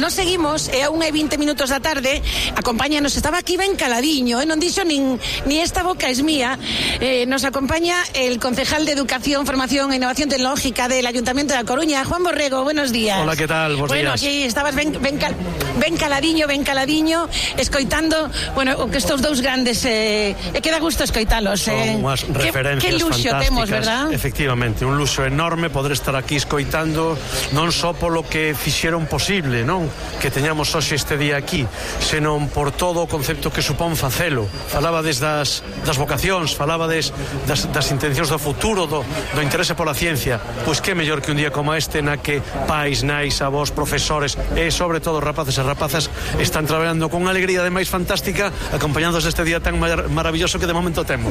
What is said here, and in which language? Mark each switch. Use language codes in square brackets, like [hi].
[es] Nos seguimos, é a 1:20 da tarde. [gl] Acompáñanos, estaba aquí ben caladiño, non dixo [es] ni esta boca es mía. Nos acompaña el concejal de Educación, Formación e Innovación Tecnológica del Ayuntamiento de La Coruña, Juan Borrego, buenos días. Hola, ¿qué tal? Buenos días. [gl] Bueno, aquí estabas ben caladiño, escoitando, bueno, que estos dous grandes, que da gusto escoitalos. Son unhas referencias que luxo fantásticas. Temos, ¿verdad? Efectivamente, un luxo enorme poder estar aquí escoitando non só polo que fixeron posible, non? Que teñamos temos hoxe este día aquí, senón por todo o concepto que supón facelo. Falabades das vocacións, falabades das intencións do futuro, do interese pola ciencia. Pois que mellor que un día como este, na que pais, nais, avós, profesores e sobre todo rapaces e rapazas están traballando con alegría ademais fantástica, acompañándoos deste día tan maravilloso que de momento temos.